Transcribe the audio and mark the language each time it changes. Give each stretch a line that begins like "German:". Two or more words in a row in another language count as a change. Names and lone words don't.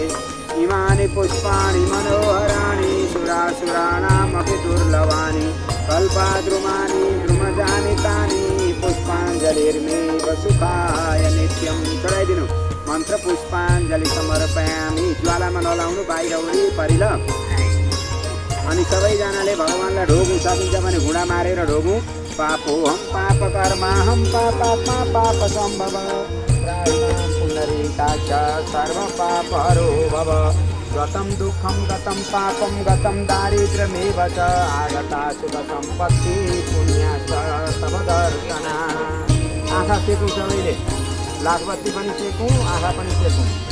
Sanskrit: इमानि पुष्पाणि मनोहराणि सुरासुराणामपि दुर्लभानि कल्पाद्रुमानि द्रुमजानि तानि पुष्पाञ्जलिर्मेव सुखाय नित्यं।
Nepali: चढाइदिनु
Sanskrit: मन्त्र पुष्पाञ्जलि समर्पयामि।
Nepali: ज्वालामा नलाउनु, बाहिर वरिपरि ल। अनि सबैजनाले भगवानलाई ढोग्नु सकिन्छ भने घुँडा मारेर ढोग्नु।
Sanskrit: पापोहं पापकर्माहं पापात्मा पाप सम्भव पुण्डरीकाक्ष सर्वपापहरो भव। गतं दुःखं गतं पापं गतं दारिद्र्यमेव च आगता सुखसम्पत्ति पुण्याश्च तव दर्शना।
Nepali: आँखा सेकौँ सबैले, लाखबत्ती पनि सेकौँ, आँखा पनि सेकौँ।